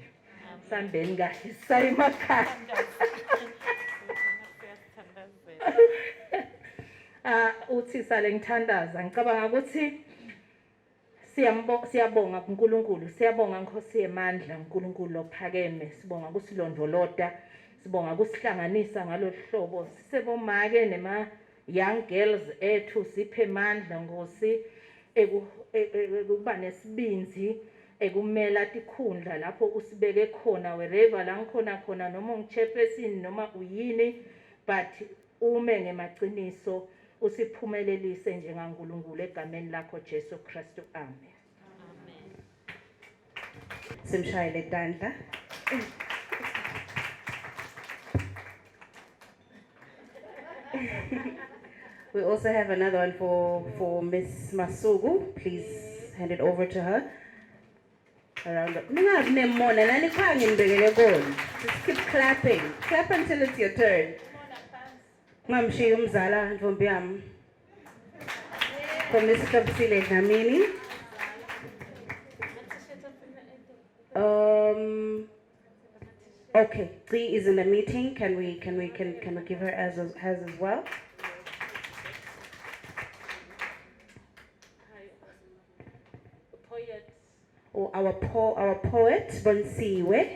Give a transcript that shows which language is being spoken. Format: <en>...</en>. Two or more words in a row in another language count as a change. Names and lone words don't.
<ss>Sambeni kahle sayemakhaya. Uthi sale ngithandaza ngicabanga ukuthi siyabonga kuNkulunkulu, siyabonga Nkosi yemandla uNkulunkulu lophakeme, sibonga kusilondoloda, sibonga kusihlanganisa ngaloluhlobo sisebomake nema</ss> <en>young girls</en> <ss>ethu siphe amandla Nkosi ekuba nesibinzi ekumela tikhundla lapho usibeke khona wherever la ngikhona noma ungichairperson noma uyini but ume ngemaqiniso usiphumelelise njengaNkulunkulu egameni lakho Jesu Kristu. Amen. Simshayele tandla.</ss> <en>We also have another one for Miss Masugu. Please hand it over to her. Just keep clapping. Clap until it's your turn.</en> <ss>Mamshi umzala ntombi yami.</ss> <en>For Mr. Damini. Okay, Tri is in the meeting. Can we give her as well? Oh, our poet Bonsiwe.</en>